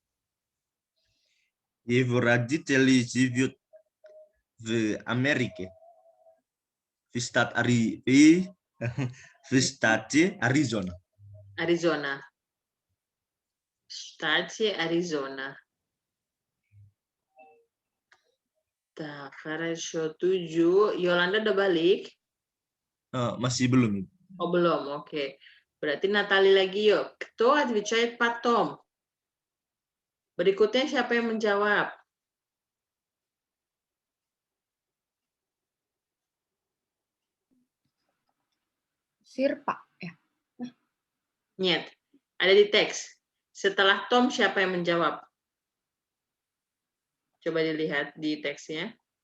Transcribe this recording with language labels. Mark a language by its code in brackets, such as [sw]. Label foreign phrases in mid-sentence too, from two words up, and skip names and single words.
[ru] Его родители живут в Америке. В штате Аризона. Arizona. Штате Аризона. Так, хорошо. 7. [id] Yolanda udah balik? Masih belum. Oh, belum. Oke. Berarti Natali lagi yuk. [ru] Кто отвечает потом? [id] Berikutnya siapa yang menjawab? Sirpa. Ya. Niet. Ada di teks. Setelah Tom siapa yang menjawab? Coba dilihat di teksnya.